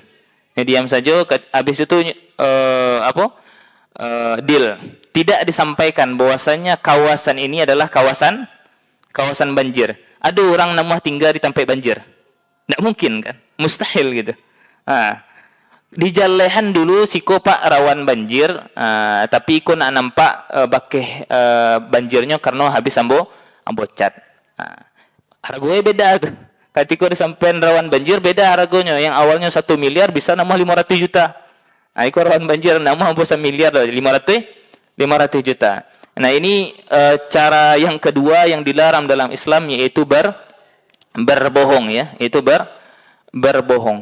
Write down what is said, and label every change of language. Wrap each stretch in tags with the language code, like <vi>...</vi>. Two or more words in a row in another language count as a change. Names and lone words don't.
<id>Nyo diam saja, habis itu deal. Tidak disampaikan bahwasanya kawasan ini adalah kawasan banjir. Ada orang namanya tinggal di tempat banjir. Tidak mungkin kan? Mustahil gitu.</id> <min>Di jalehan dulu siko pak rawan banjir, tapi iko nak nampak bakeh banjirnya karena habis ambo cat.</min> <id>Harganya beda tuh. Ketika disampaikan rawan banjir beda harganya. Yang awalnya 1 miliar bisa nama 500 juta.</id> <min>Iko rawan banjir nama ambo 1 miliar 500 juta.</min> <id>Nah ini cara yang kedua yang dilarang dalam Islam, yaitu berbohong ya, yaitu berbohong.</id>